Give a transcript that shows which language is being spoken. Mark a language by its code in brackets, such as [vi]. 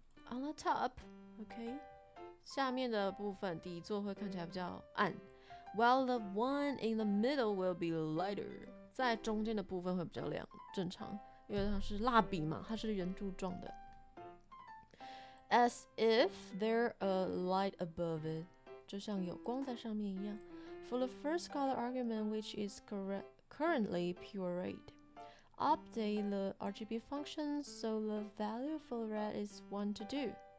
[en] On the top， OK， [zh] 下面的部分底座会看起来比较暗 [en] ，while the one in the middle will be lighter。 [zh] 在中间的部分会比较亮，正常，因为它是蜡笔嘛，它是圆柱状的。 [en] As if there a light above it， [zh] 就像有光在上面一样。 [en] For the first color argument, which is currently pure red, update the RGB function so the value for red is 1 to 2.